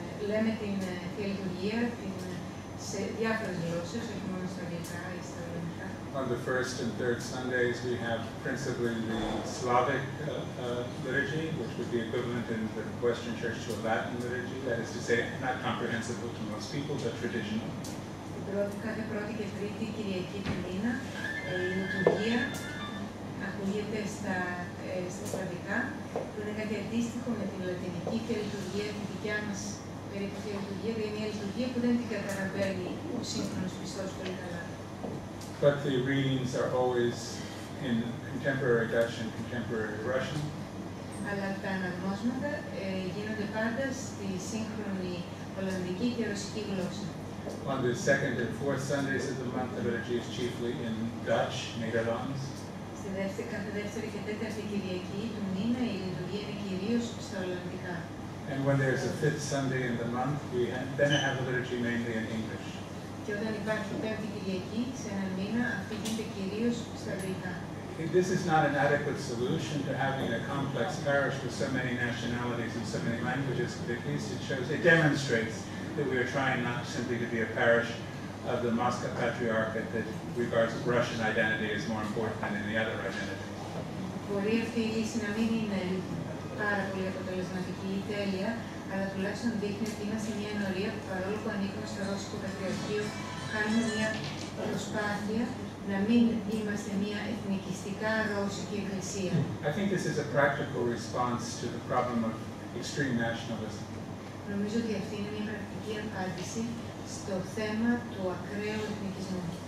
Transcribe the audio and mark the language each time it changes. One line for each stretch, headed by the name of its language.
Greek: Λέμε την Θεία Λειτουργία σε διάφορες γλώσσες, όχι μόνο στα αγγλικά ή στα ελληνικά.
English: On the first and third Sundays, we have principally the Slavic liturgy, which would be equivalent in the Western Church to a Latin liturgy. That is to say, not comprehensible to most people, but traditional.
Greek: Κάθε πρώτη και τρίτη Κυριακή του μήνα, η λειτουργία ακούγεται στα σλαβικά, που είναι κάτι αντίστοιχο με την λατινική και λειτουργία, τη δικιά μας περίπου τη λειτουργία, δηλαδή μια λειτουργία που δεν την καταλαβαίνει ο σύγχρονος πιστός πολύ καλά.
English: But the readings are always in contemporary Dutch and contemporary Russian.
Greek: Αλλά τα αναγνώσματα γίνονται πάντα στη σύγχρονη Ολλανδική και Ρωσική γλώσσα.
English: On the second and fourth Sundays of the month, the liturgy is chiefly in Dutch, Nederlands.
Greek: Κάθε δεύτερη και τέταρτη Κυριακή του μήνα η λειτουργία είναι κυρίως στα Ολλανδικά.
English: And when there's a fifth Sunday in the month, then I have the liturgy mainly in English.
Greek: Και όταν υπάρχει πέμπτη Κυριακή σε έναν μήνα, αυτή γίνεται κυρίως στα αγγλικά.
English: This is not an adequate solution to having a complex parish with so many nationalities and so many languages, but at least it demonstrates that we are trying not simply to be a parish of the Moscow Patriarchate that regards Russian identity as more important than any other identity.
Greek: Μπορεί αυτή η λύση να μην είναι πάρα πολύ αποτελεσματική ή τέλεια, αλλά τουλάχιστον δείχνει ότι είμαστε μια ενορία που παρόλο που ανήκουμε στο Ρώσικο Πατριαρχείο, κάνουμε μια προσπάθεια να μην είμαστε μια εθνικιστικά ρώσικη εκκλησία.
English: I think this is a practical response to the problem of extreme nationalism.
Greek: Νομίζω ότι αυτή είναι μια πρακτική απάντηση στο θέμα του ακραίου εθνικισμού.